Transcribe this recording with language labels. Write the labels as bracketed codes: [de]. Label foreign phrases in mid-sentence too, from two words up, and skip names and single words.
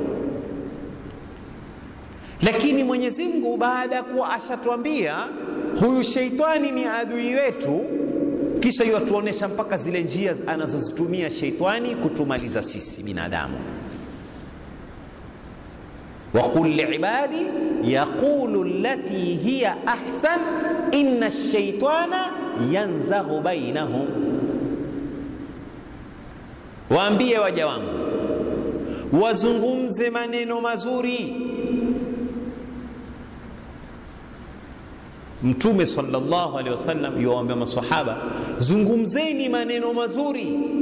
[sw] Lakini Mwenyezi Mungu baada ya kuwa ashatuambia huyu sheitani ni adui wetu, kisha yatuonesha mpaka zile njia anazozitumia sheitani kutumaliza sisi binadamu. [ar] وقل لعبادي يقولوا التي هي أحسن إن الشيطان ينزغ بينهم. [sw] Waambie waja wangu wazungumze maneno mazuri. Mtume [ar] صلى الله عليه وسلم [sw] yuwaambia maswahaba, zungumzeni maneno mazuri.